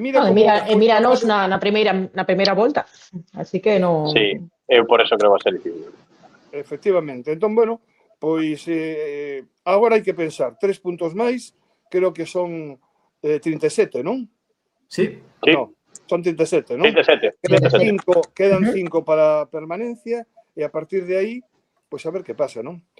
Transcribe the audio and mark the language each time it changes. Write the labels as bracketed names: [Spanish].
[Galician] míranos na primeira volta. Así que non... [Spanish] Sí, [Galician] eu [Spanish] por eso creo que va a ser difícil. Efectivamente. [Galician] Entón, bueno, pois agora hai que pensar 3 puntos máis, creo que son 37, non? [Spanish] Sí. [Galician] No, son 37, non? 37. Quedan 5 para permanencia e a partir de aí, pois a ver que pasa, non?